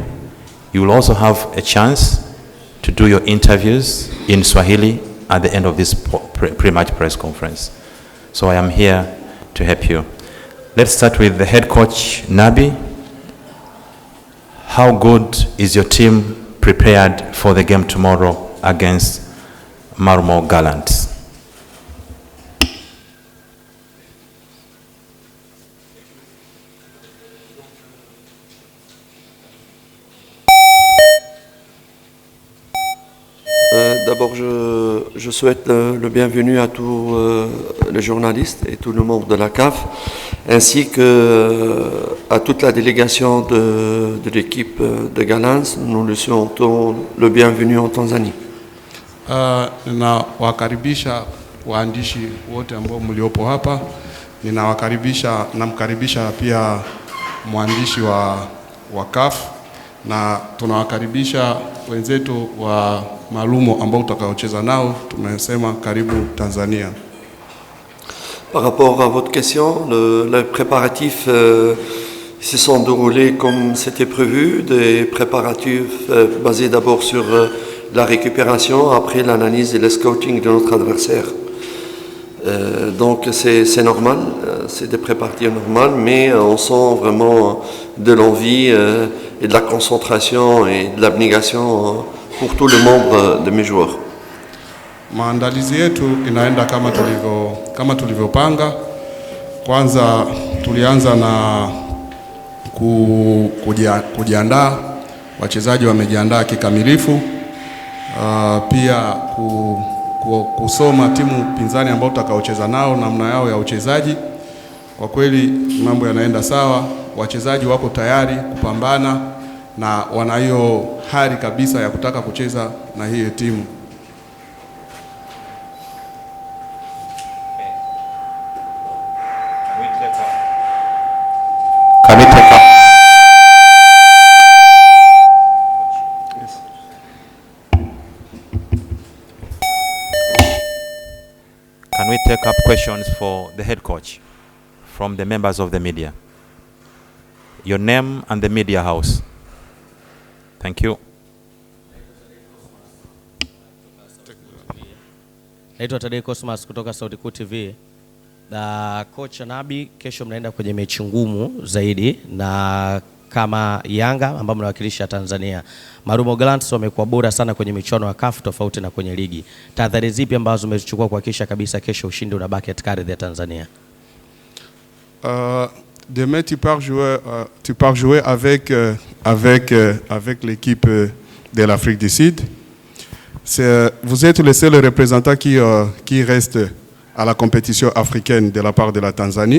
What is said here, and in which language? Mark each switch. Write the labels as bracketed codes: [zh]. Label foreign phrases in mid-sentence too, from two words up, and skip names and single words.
[en] You will also have a chance to do your interviews in Swahili at the end of this pre-match press conference. So I am here to help you. Let's start with the head coach, Nabi. How good is your team prepared for the game tomorrow against Marmo Gallants? [fr] D'abord, je souhaite le bienvenu à tous les journalistes et tous les membres de la CAF, ainsi qu'à toute la délégation de l'équipe de Gallants. Nous le souhaitons le bienvenu en Tanzanie. [sw] Ninawakaribisha waandishi wote ambao mliopo hapa. Namkaribisha pia mwandishi wa CAF, na tunawakaribisha wenzetu wa Malumo ambao tutakaocheza nao. Tumesema karibu Tanzania. [fr] Par rapport à votre question, les préparatifs se sont déroulés comme c'était prévu, des préparatifs basés d'abord sur la récupération, après l'analyse et le scouting de notre adversaire. Donc c'est normal, c'est des préparatifs normaux, mais on sent vraiment de l'envie et de la concentration et de l'abnégation pour tous les membres de mes joueurs. [sw] Maandalizi yetu inaenda kama tulivyopanga. Kwanza tulianza na kujiandaa, wachezaji wamejiandaa kikamilifu. Pia kusoma timu pinzani ambao tutakaocheza nao, namna yao ya uchezaji. Kwa kweli mambo yanaenda sawa, wachezaji wako tayari kupambana na wana hiyo hari kabisa ya kutaka kucheza na hiyo timu. [en] Can we take up questions for the head coach from the members of the media? Your name and the media house. Thank you. [sw] Naitwa Tadei Cosmas kutoka Sauti Kuu TV. Na coach Nabi, kesho mnaenda kwenye mechi ngumu zaidi na kama Yanga ambao mnawakilisha Tanzania. Marmo Gallants wamekuwa bora sana kwenye michuano ya CAF tofauti na kwenye ligi. Tahadhari zipi ambazo umezichukua kuhakikisha kabisa kesho ushindi unabaki katika ardhi ya Tanzania? [fr] Demain tu pars jouer avec l'équipe de l'Afrique du Sud. Vous êtes le seul représentant qui reste à la compétition africaine de la part de la Tanzanie.